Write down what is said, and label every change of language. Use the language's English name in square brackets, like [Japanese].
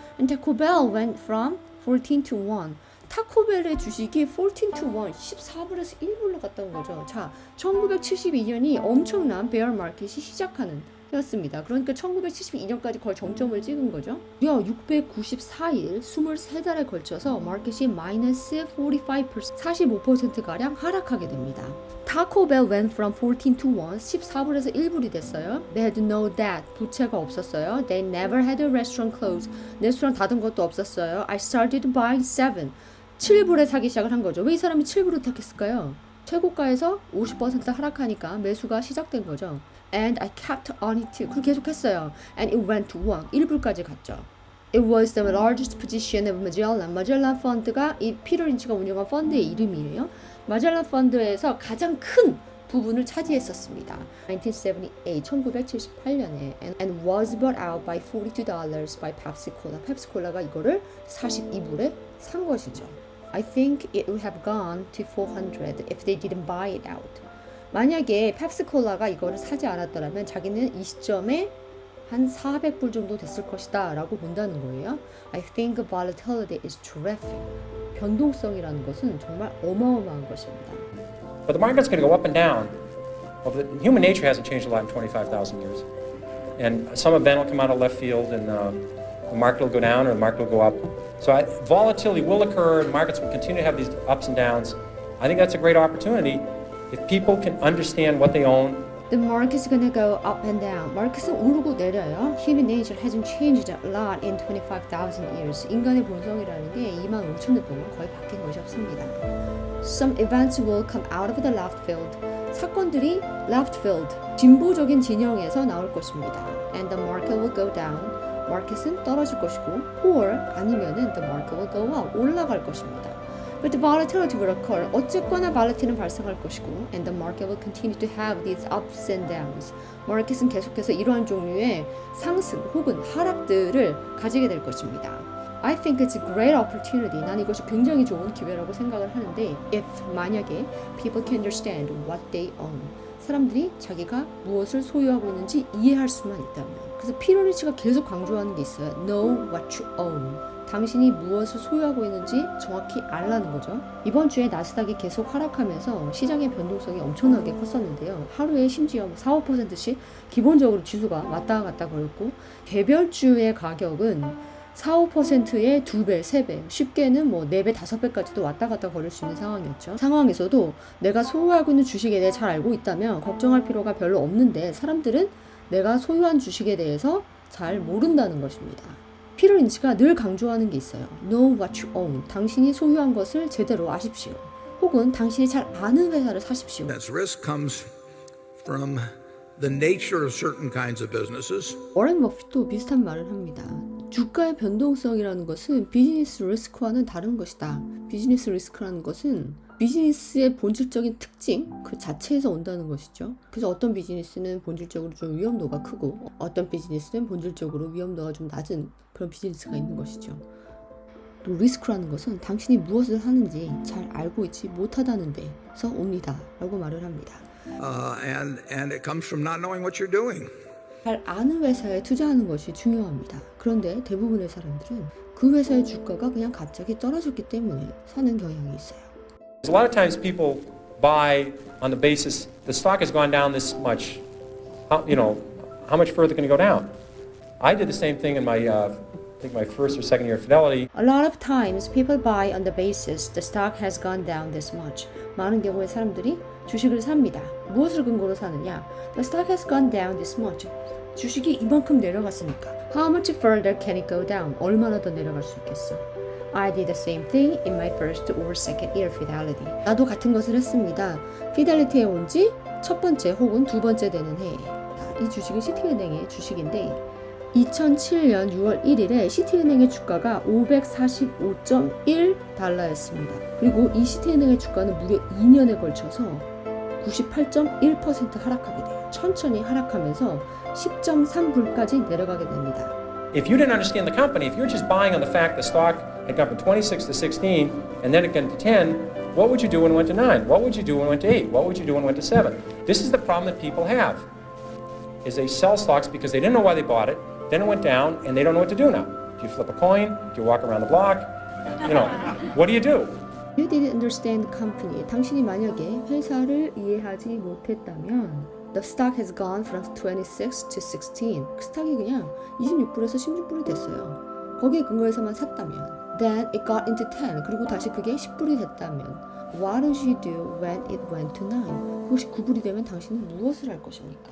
[English] And Taco Bell went from 14 to 1. [Korean] 타코벨의 주식이 [English] 14 to 1, [Korean] 14불에서 1불로 갔다는 거죠. 자, 1972년이 엄청난 베어 마켓이 시작하는 였습니다. 그러니까 1972년까지 거의 정점을 찍은 거죠. 무려 694일, 23달에 걸쳐서 마켓이 마이너스 45%가량 하락하게 됩니다. [English] Taco Bell went from 14 to 1, [Korean] 14불에서 1불이 됐어요. [English] They had no debt, [Korean] 부채가 없었어요. [English] They never had a restaurant closed, [Korean] 레스토랑 닫은 것도 없었어요. [English] I started buying 7, [Korean] 7불에 사기 시작을 한 거죠. 왜 이 사람이 7불을 택했을까요? 최고가에서 50% 하락하니까 매수가 시작된 거죠. [English] And I kept on it too. [Korean] 그걸 계속했어요. [English] And it went to 1. [Korean] 1불까지 갔죠. [English] It was the largest position of Magellan. [Korean] 마젤란 펀드가 이 피터 린치가 운영한 펀드의 이름이에요. 마젤란 펀드에서 가장 큰 부분을 차지했었습니다. 1978년에 [English] and was bought out by $42 by Pepsi-Cola. [Korean] 펩시콜라가 이거를 42불에 산 것이죠. [English] I think it would have gone to 400 if they didn't buy it out. [Korean] 만약에 펩시콜라가 이거를 사지 않았더라면 자기는 이 시점에 한 400불 정도 됐을 것이다 라고 본다는 거예요. [English] I think volatility is terrific. [Korean] 변동성이라는 것은 정말 어마어마한 것입니다. [English] But the market's going to go up and down. Human nature hasn't changed a lot in 25,000 years. And some event will come out of left field and the market will go down or the market will go up. So volatility will occur and markets will continue to have these ups and downs. I think that's a great opportunity if people can understand what they own. The market's gonna go up and down. [Korean] 마켓은 오르고 내려요. [English] Human nature hasn't changed a lot in 25,000 years. [Korean] 인간의 본성이라는 게 25,000년 동안 거의 바뀐 것이 없습니다. [English] Some events will come out of the left field. [Korean] 사건들이 left field, 진보적인 진영에서 나올 것입니다. [English] And the market will go down. [Korean] 마켓은 떨어질 것이고, or 아니면은 [English] the market will go up, [Korean] 올라갈 것입니다. [English] But the volatility will occur. [Korean] 어쨌거나 volatil이는 발생할 것이고, [English] and the market will continue to have these ups and downs. [Korean] 마켓은 계속해서 이러한 종류의 상승 혹은 하락들을 가지게 될 것입니다. [English] I think it's a great opportunity. [Korean] 난 이것이 굉장히 좋은 기회라고 생각을 하는데, if 만약에 [English] people can understand what they own. [Korean] 사람들이 자기가 무엇을 소유하고 있는지 이해할 수만 있다면. 그래서 피터 리치가 계속 강조하는 게 있어요. [English] Know what you own. [Korean] 당신이 무엇을 소유하고 있는지 정확히 알라는 거죠. 이번 주에 나스닥이 계속 하락하면서 시장의 변동성이 엄청나게 컸었는데요. 하루에 심지어 4, 5%씩 기본적으로 지수가 왔다 갔다 걸었고, 개별주의 가격은 4, 5%의 2배, 3배, 쉽게는 뭐 4배, 5배까지도 왔다 갔다 거릴 수 있는 상황이었죠. 상황에서도 내가 소유하고 있는 주식에 대해 잘 알고 있다면 걱정할 필요가 별로 없는데, 사람들은 내가 소유한 주식에 대해서 잘 모른다는 것입니다. 피터 린치가 늘 강조하는 게 있어요. [English] Know what you own. [Korean] 당신이 소유한 것을 제대로 아십시오. 혹은 당신이 잘 아는 회사를 사십시오. [English] As risk comes from the nature of certain kinds of businesses. [Korean] 워렌 버핏도 비슷한 말을 합니다. 주가의 변동성이라는 것은 비즈니스 리스크와는 다른 것이다. 비즈니스 리스크라는 것은 비즈니스의 본질적인 특징 그 자체에서 온다는 것이죠. 그래서 어떤 비즈니스는 본질적으로 좀 위험도가 크고, 어떤 비즈니스는 본질적으로 위험도가 좀 낮은 그런 비즈니스가 있는 것이죠. 또 리스크라는 것은 당신이 무엇을 하는지 잘 알고 있지 못하다는 데서 옵니다 라고 말을 합니다. [English] And it comes from not knowing what you're doing. [Korean] 잘 아는 회사에 투자하는 것이 중요합니다. 그런데 대부분의 사람들은 그 회사의 주가가 그냥 갑자기 떨어졌기 때문에 사는 경향이 있어요. [English] A lot of times people buy on the basis the stock has gone down this much. How much further can it go down? I did the same thing in my, I think my first or second year of Fidelity. A lot of times people buy on the basis the stock has gone down this much. [Korean] 많은 경우에 사람들이 주식을 삽니다. 무엇을 근거로 사느냐? [English] The stock has gone down this much. [Korean] 주식이 이만큼 내려갔으니까. [English] How much further can it go down? [Korean] 얼마나 더 내려갈 수 있겠어? [English] I did the same thing in my first or second year Fidelity. [Korean] 나도 같은 것을 했습니다. 피델리티에 온 지 첫 번째 혹은 두 번째 되는 해에. 이 주식은 시티은행의 주식인데 2007년 6월 1일에 시티은행의 주가가 545.1달러였습니다. 그리고 이 시티은행의 주가는 무려 2년에 걸쳐서 98.1% 하락하게 돼요. 천천히 하락하면서 10.3불까지 내려가게 됩니다. [English] If you didn't understand the company, if you're just buying on the fact the stock had gone from 26 to 16 and then it got to 10, what would you do when it went to 9? What would you do when it went to 8? What would you do when it went to 7? This is the problem that people have, is they sell stocks because they didn't know why they bought it, then it went down and they don't know what to do now. Do you flip a coin? Do you walk around the block? What do you do? You didn't understand the company. [Korean] 당신이 만약에 회사를 이해하지 못했다면 [English] The stock has gone from 26 to 16. [Korean] 그 스탁이 그냥 26불에서 16불이 됐어요. 거기에 근거해서만 샀다면 [English] Then it got into 10. [Korean] 그리고 다시 그게 10불이 됐다면 [English] What would you do when it went to 9? [Korean] 그것이 9불이 되면 당신은 무엇을 할 것입니까?